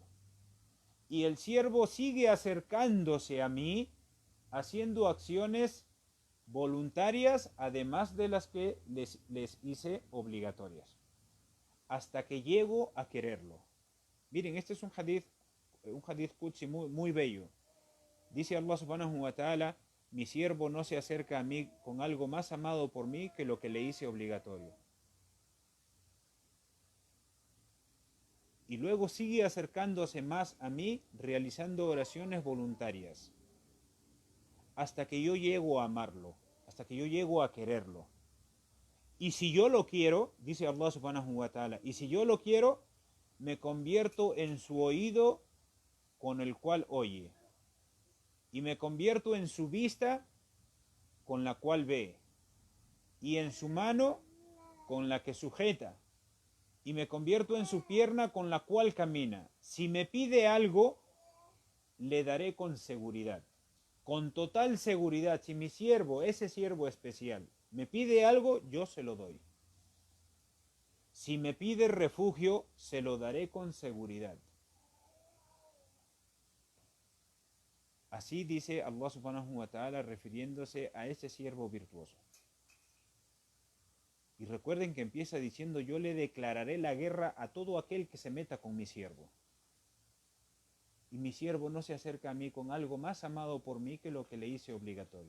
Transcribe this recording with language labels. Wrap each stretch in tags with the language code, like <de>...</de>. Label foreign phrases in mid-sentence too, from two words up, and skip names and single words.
<es>Y el siervo sigue acercándose a mí, haciendo acciones voluntarias, además de las que les hice obligatorias, hasta que llego a quererlo. Miren, este es un</es> <ar>حديث قدسي</ar> <es>muy, muy bello. Dice</es> <ar>الله سبحانه وتعالى,</ar> <es>mi siervo no se acerca a mí con algo más amado por mí que lo que le hice obligatorio. Y luego sigue acercándose más a mí realizando oraciones voluntarias, hasta que yo llego a amarlo, hasta que yo llego a quererlo. Y si yo lo quiero, dice</es> <ar>الله سبحانه وتعالى,</ar> <es>y si yo lo quiero, me convierto en su oído con el cual oye, y me convierto en su vista con la cual ve, y en su mano con la que sujeta, y me convierto en su pierna con la cual camina. Si me pide algo, le daré con seguridad, con total seguridad. Si mi siervo, ese siervo especial, me pide algo, yo se lo doy. Si me pide refugio, se lo daré con seguridad. Así dice</es> <ar>الله سبحانه وتعالى</ar> <es>refiriéndose a ese siervo virtuoso. Y recuerden que empieza diciendo, yo le declararé la guerra a todo aquel que se meta con mi siervo. Y mi siervo no se acerca a mí con algo más amado por mí que lo que le hice obligatorio.</es>